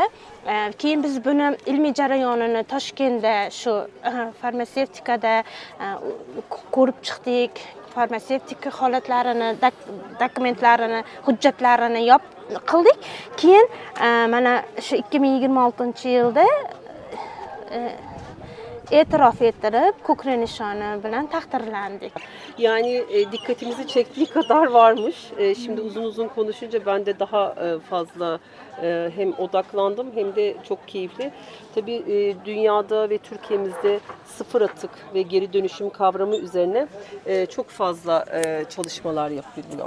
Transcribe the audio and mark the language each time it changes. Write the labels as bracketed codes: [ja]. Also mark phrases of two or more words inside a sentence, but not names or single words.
[uz] Keyin biz buni ilmiy jarayonini Toshkentda shu farmatsevtikada ko'rib chiqdik. Farmatsevtika holatlarini, dokumentlarini, hujjatlarini qildik. Keyin mana shu 2026-yilda e'tirof ettirib, ko'krak nishoni bilan taqdirlandik. [tr] Yani dikkatimizi çektiği kadar varmış. Şimdi uzun uzun konuşunca ben de daha fazla hem odaklandım hem de çok keyifli. Tabii dünyada ve Türkiye'mizde sıfır atık ve geri dönüşüm kavramı üzerine çok fazla çalışmalar yapılıyor.